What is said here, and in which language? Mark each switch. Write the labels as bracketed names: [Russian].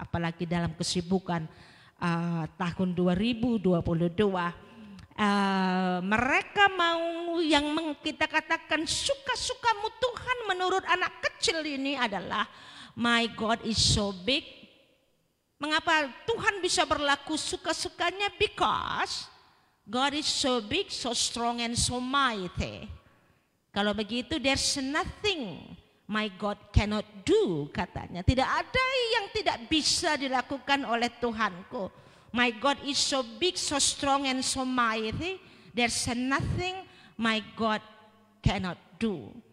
[Indonesian] Apalagi dalam kesibukan tahun 2022. Mereka mau yang kita katakan suka-sukamu Tuhan menurut anak kecil ini adalah [English] my God is so big. [Indonesian] Mengapa Tuhan bisa berlaku suka-sukanya? [English] Because God is so big, so strong and so mighty. [Indonesian] Kalau begitu [English] there's nothing my God cannot do, katanya. [Indonesian] Tidak ada yang tidak bisa dilakukan oleh Tuhanku. [English] My God is so big, so strong and so mighty. There's nothing my God cannot do.